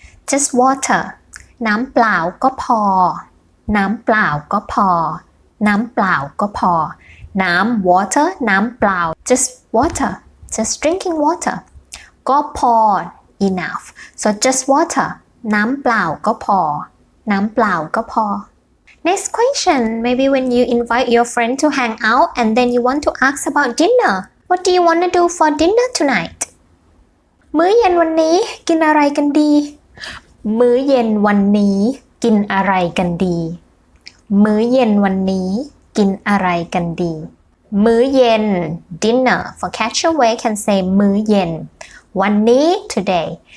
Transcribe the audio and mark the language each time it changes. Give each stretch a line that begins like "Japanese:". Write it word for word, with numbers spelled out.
English: just water
Thai: น้ำเปล่าก็พอน้ำเปล่าก็พอน้ำเปล่าก็พอน้ำ
English: water น้ำเปล่า just water just drinking water ก็พอ enough so just water
Thai: น้ำเปล่าก็พอน้ำเปล่าก็พอ
English: Next question, maybe when you invite your friend to hang out and then you want to ask about dinner. What do you want to do for dinner tonight?
Thai: มื้อเย็นวันนี้กินอะไรกันดี มื้อเย็นวันนี้กินอะไรกันดี มื้อเย็นวันนี้กินอะไรกันดี มื้อเย็น dinner
English: for catch a way can say
Thai: มื้อเย็น วันนี้ today.